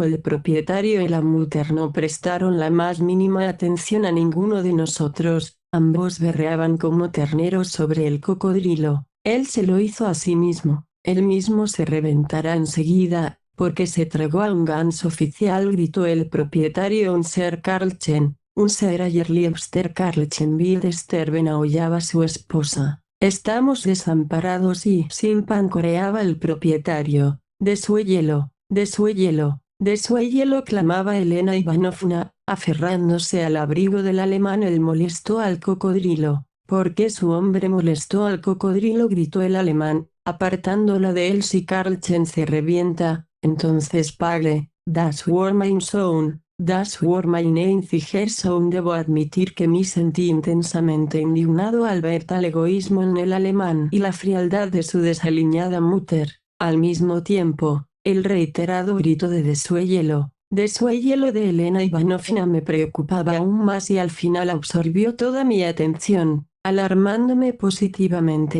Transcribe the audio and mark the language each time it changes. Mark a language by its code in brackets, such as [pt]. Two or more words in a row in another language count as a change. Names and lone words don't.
[es] El propietario y la mutter no prestaron la más mínima atención a ninguno de nosotros, ambos berreaban como terneros sobre el cocodrilo. Él se lo hizo a sí mismo. Él mismo se reventará enseguida, porque se tragó a un ganso oficial, gritó el propietario. [de] «Unser Karlchen, unser Liebster Karlchen will sterben», [es] aullaba su esposa. «Estamos desamparados y sin pan», coreaba el propietario. «Desuéllelo, desuéllelo, desuéllelo», clamaba Elena Ivanovna, aferrándose al abrigo del alemán. «Él molestó al cocodrilo». «¿Por qué su hombre molestó al cocodrilo?», gritó el alemán, apartándola de él. «Si Karlchen se revienta, entonces pague. [de] Das war mein Sohn, das war mein einziger Sohn». [es] Debo admitir que me sentí intensamente indignado al ver tal egoísmo en el alemán y la frialdad de su desaliñada mutter. Al mismo tiempo, el reiterado grito de «desuéllelo, desuéllelo» de Elena Ivanovna me preocupaba aún más y al final absorbió toda mi atención, alarmándome positivamente.